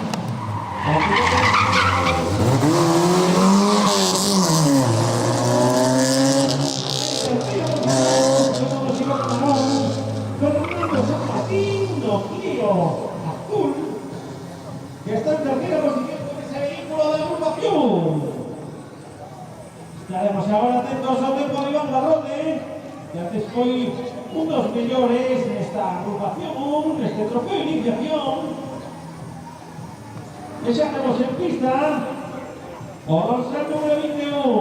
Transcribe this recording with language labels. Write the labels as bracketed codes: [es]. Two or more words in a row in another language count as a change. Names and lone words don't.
[es] Fernando San Martín, Clio Azul, que está en tercera posición con ese vehículo de agrupación. [gl] Estaremos agora atentos ao tempo de Iván Garrote, que antes foi un dos mellores nesta agrupación, neste trofeo de iniciación. E xa temos en pista o dorsal número 21.